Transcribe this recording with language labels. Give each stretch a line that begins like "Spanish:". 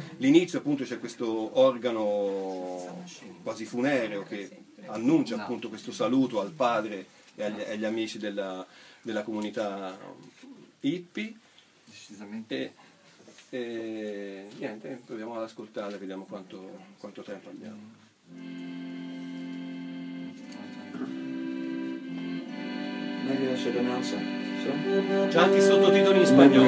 Italian: L'inizio appunto c'è questo organo quasi funereo che annuncia appunto questo saluto al padre e agli amici della comunità hippie. Niente, proviamo ad ascoltare, vediamo quanto tempo abbiamo.
English: Maybe I should announce it.
Italian: C'è anche i sottotitoli in spagnolo.